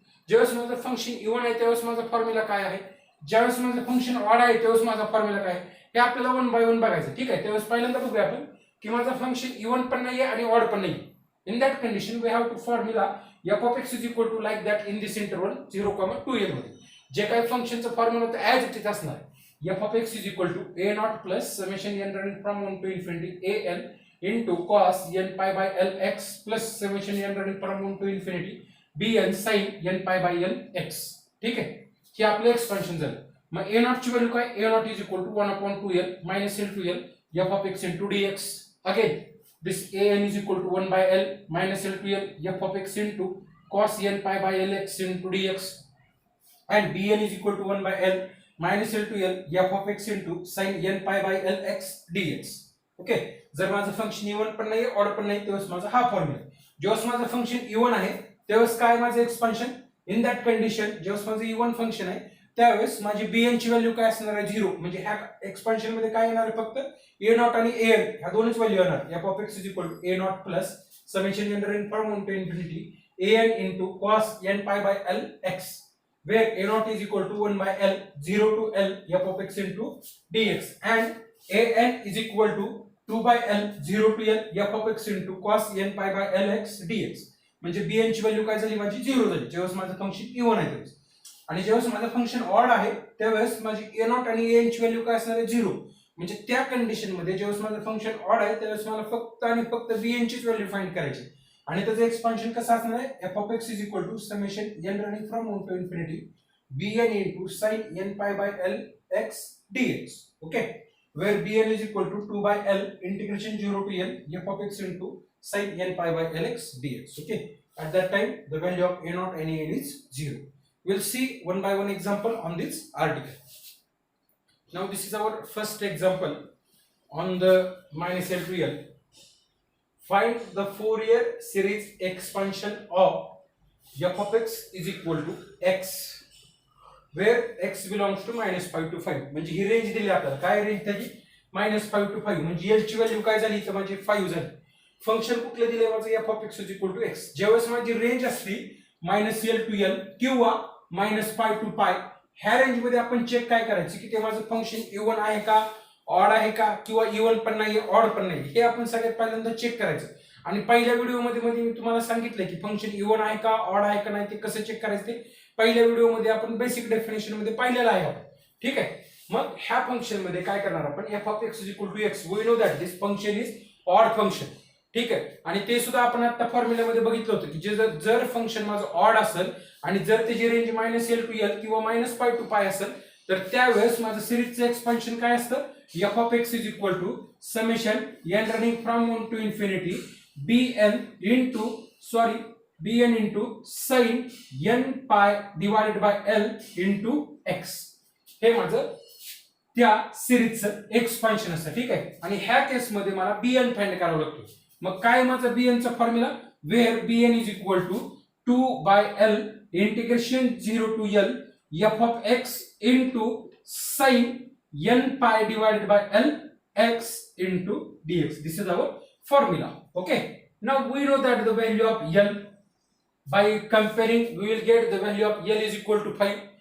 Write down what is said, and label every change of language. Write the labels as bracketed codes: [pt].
[mr] ज्यावेळेस माझं function even आहे त्यावेळेस माझा फॉर्म्युला काय आहे, ज्यावेळेस माझं फंक्शन ऑड आहे त्यावेळेस माझा फॉर्म्युला काय आहे, हे आपल्याला 1 by 1 बघायचं. ठीक आहे, त्यावेळेस पहिल्यांदा बघूया आपण की माझं फंक्शन इवन पण नाहीये आणि ऑड पण नाहीये. [en] in that condition we have to formula f of x is equal to like that in this interval 0, 2l [mr] मध्ये जे काही फंक्शनचं फॉर्म्युला होतं [en] as it is [mr] असणार. [en] f of x is equal to a naught plus summation n running from 1 to infinity an into cos n pi by l x plus summation n running from 1 to infinity bn sin n pi by l x. [mr] ठीक आहे, हे आपलं expansion झालं. मग a naught ची value काय, [en] a naught is equal to 1/2l minus L to L f of x into dx. Again this an is equal to 1 by l minus L to L f of x into cos n pi by l x into dx, and bn is equal to 1 by l minus L to L f of x into sin n pi by l x dx. [mr] Okay, जर माझं function even पण नाही odd पण नाही तेव्हा माझा हा formula. जेव्हा माझं फंक्शन इवन आहे तेव्हा काय माझं एक्सपान्शन. [en] in that condition [mr] जेव्हा माझं इवन फंक्शन आहे त्यावेळेस माझी bn ची व्हॅल्यू काय असणार आहे, 0. म्हणजे ह्या एक्सपान्शन मध्ये काय येणार आहे, फक्त a naught आणि an ह्या दोनच व्हॅल्यू येणार. [en] f of x is equal to a naught plus summation n running from 1 to infinity an into cos n pi by l x, where a naught is equal to 1 by l 0 to l f of x into dx, and an is equal to 2 by l 0 to l f of x into cos n pi by l x dx. [mr] म्हणजे bn ची value काय झाली माझी 0 झाली जेव्हा माझं function even आहे त्यावेळेस. आणि जेव्हा माझं फंक्शन ऑड आहे त्यावेळेस माझी a naught आणि an ची व्हॅल्यू काय असणार आहे, 0. म्हणजे त्या कंडिशन मध्ये जेव्हा माझं फंक्शन ऑड आहे त्यावेळेस मला फक्त आणि फक्त bn चीच व्हॅल्यू फाइंड करायची. आणि त्याचं एक्सपान्शन कसं असणार आहे, [en] f of x is equal to summation n running from 1 to infinity bn into sin n pi by l x dx. Okay, where bn is equal to 2 by l integration 0 to l f of x into sin n pi by l x dx. Okay, at that time the value of a naught and an is 0. We'll see one by one example on this article. Now this is our first example on the -L to L. Find the Fourier series expansion of f of x is equal to x, where x belongs to -5 to 5. [mr] म्हणजे ही range दिली आपल्याला, काय range त्याची, -5 to 5. म्हणजे l ची value काय झाली तर माझी 5 झाली. फंक्शन कुठले दिले माझं, f of x is equal to x. ज्यावेळेस माझी रेंज असली -L to L किंवा -पाय टू पाय, ह्या रेंज मध्ये आपण चेक काय करायचं की ते माझं फंक्शन इवन आहे का, ऑड आहे का, किंवा इवन पण नाही ऑड पण नाही, हे आपण सगळ्यात पहिल्यांदा चेक करायचं. आणि पहिल्या व्हिडिओमध्ये मी तुम्हाला सांगितलं की फंक्शन इवन आहे का, ऑड आहे का नाही ते कसं चेक करायचं ते पहिल्या व्हिडिओमध्ये आपण बेसिक डेफिनेशन मध्ये पाहिलेलं आहे आपण. ठीक आहे, मग ह्या फंक्शन मध्ये काय करणार आपण, f of x is equal to x. [en] We know that this function is odd function. [mr] ठीक आहे, आणि ते सुद्धा आपण आता फॉर्म्युल्यामध्ये बघितलं होतं की जे जर फंक्शन माझं ऑड असेल आणि जर त्याची रेंज -L to L किंवा -पाय टू पाय असेल तर त्यावेळेस माझं सिरीजचं एक्सपान्शन काय असतं, [en] f of x is equal to summation n running from 1 to infinity bn into sin n pi divided by l into x. [mr] हे माझं त्या सिरीजचं एक्सपान्शन असतं. ठीक आहे, आणि ह्या केसमध्ये मला bn फाइंड करावं लागतं. मग काय माझा bn चा formula, [en] Where bn is equal to 2/l integration 0 to l f of x into sin n pi divided by l x into dx. This is our formula. Okay, now we know that the value of l, by comparing we will get the value of l is equal to 5.